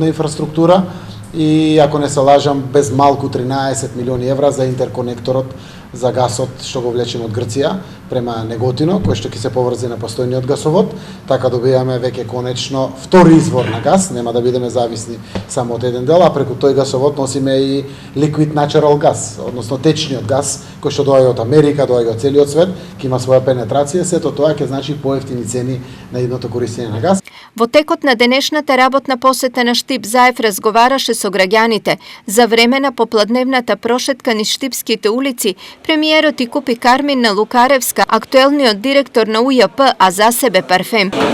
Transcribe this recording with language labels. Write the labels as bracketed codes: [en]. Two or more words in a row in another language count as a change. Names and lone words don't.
[mk] инфраструктура и, ако не се лажам, без малку 13 милиони евра за интерконекторот за гасот што го влечеме од Грција према Неготино, кој што ќе се поврзе на постојниот гасовод, така добиваме веќе конечно втори извор на газ, нема да бидеме зависни само од еден дел, а преку тој гасовод носиме и [en] liquid natural gas, [mk] односно течниот газ, кој што доаѓа од Америка, доаѓа од целиот свет, ќе има своја пенетрација, сето тоа ќе значи поевтини цени на едното користење на газ. Во текот на денешната работна посета на Штип, Заев разговараше со граѓаните. За време на попладневната прошетка низ штипските улици, премиерот и купи кармин на Лукаревска, актуелниот директор на УЈП, а за себе парфем.